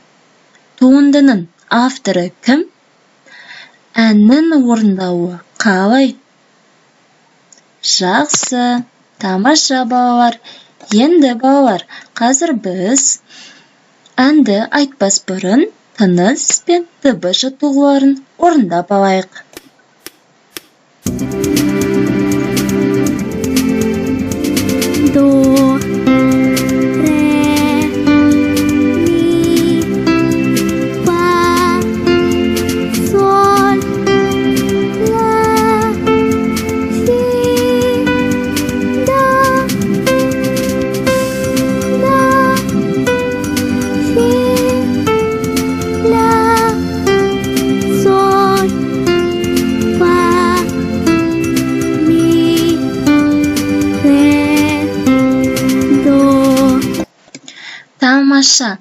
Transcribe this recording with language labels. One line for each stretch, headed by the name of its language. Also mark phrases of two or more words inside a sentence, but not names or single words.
Kazakh: Туындының авторы кім? Әннің орындауы қалай? Жақсы, тамаша балалар. Енді балалар, қазір біз әнді айтпас бұрын тыныс пен дыбыс жаттығуларын орындап алайық. До, ре, ми, фа, соль, ла, си, до, си, ла, соль, фа, ми, ре, до. Тамаша.